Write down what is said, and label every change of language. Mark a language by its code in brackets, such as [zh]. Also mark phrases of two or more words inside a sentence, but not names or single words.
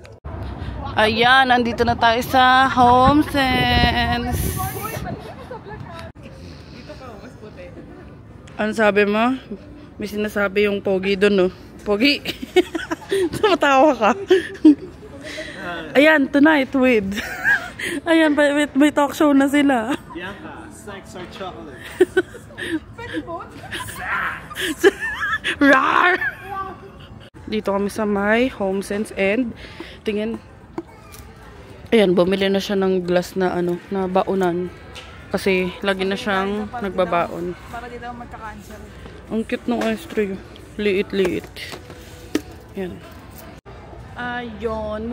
[tl] Ayan, nandito na tayo sa HomeSense. Ano sabi mo? May sinasabi yung pogi doon, no? Pogi! Tumatawa ka. Ayan, [en] tonight with... [tl] Ayan, may talk show na sila. [en] Bianca, sex or chocolate? [tl] Rar! Dito kami sa my HomeSense and tingin. Ayan, bumili na siya ng glass na ano, na baonan. Kasi lagi na siyang nagbabaon. Para di daw magka-cancer. Ang cute ng ice tray. Liit-liit. Ayan. Ayun.